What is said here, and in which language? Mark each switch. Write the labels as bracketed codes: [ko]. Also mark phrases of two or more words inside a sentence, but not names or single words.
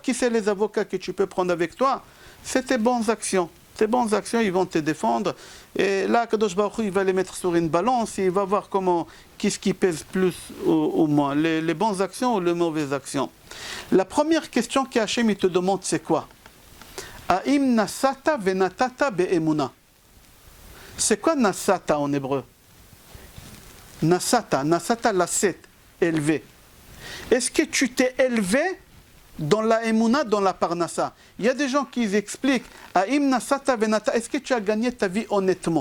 [fr] Qui c'est les avocats que tu peux prendre avec toi? C'est tes bonnes actions. Tes bonnes actions, ils vont te défendre. Et là, Kadosh Baruch Hu, il va les mettre sur une balance et il va voir qu'est-ce qui pèse plus ou moins, les bonnes actions ou les mauvaises actions. La première question qu'Hachem te demande, c'est quoi? [he] אם נשאת ונתת באמונה. [fr] C'est quoi nasata en hébreu? [he] נשאת, לשאת, élevé. [fr] Est-ce que tu t'es élevé dans la emuna, dans la parnassa? Il y a des gens qui expliquent, [he] אם נשאת ונתת, [fr] est-ce que tu as gagné ta vie honnêtement?